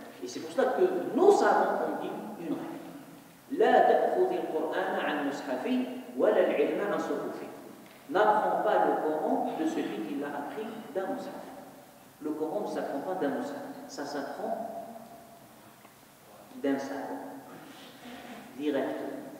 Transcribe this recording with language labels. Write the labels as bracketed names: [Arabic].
[French] Et c'est pour cela que nos savants ont dit une règle. [Arabic] لا تأخذ القرآن عن مصحفه ولا العلم عن صحفه. [French] N'apprends pas le Coran de celui qui l'a appris d'un mushaf. Le Coran ne s'apprend pas d'un mushaf, ça s'apprend d'un savant, directement.